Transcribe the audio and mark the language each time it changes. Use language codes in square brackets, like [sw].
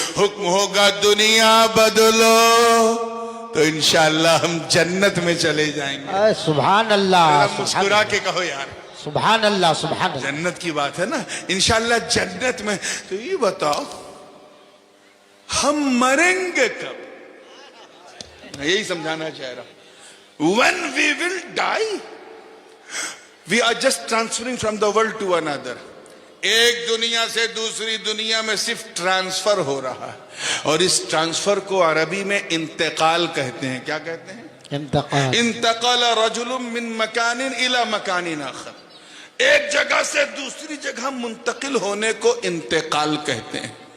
[ur] حکم ہوگا دنیا بدلو تو انشاءاللہ ہم جنت میں چلے جائیں گے. سبحان اللہ. مسکرا کے کہو یار, سبحان اللہ. سبحان اللہ. جنت کی بات ہے نا, انشاءاللہ جنت میں. تو یہ بتاؤ ہم مریں گے کب؟ یہی سمجھانا چاہ رہا ہوں. [en] When we will die, we are just transferring from the world to another. [ur] ایک دنیا سے دوسری دنیا میں صرف ٹرانسفر ہو رہا ہے, اور اس ٹرانسفر کو عربی میں انتقال کہتے ہیں. کیا کہتے ہیں؟ انتقال. [ar] انتقل رجل من مکان الى مکان آخر. [ur] ایک جگہ سے دوسری جگہ منتقل ہونے کو انتقال کہتے ہیں.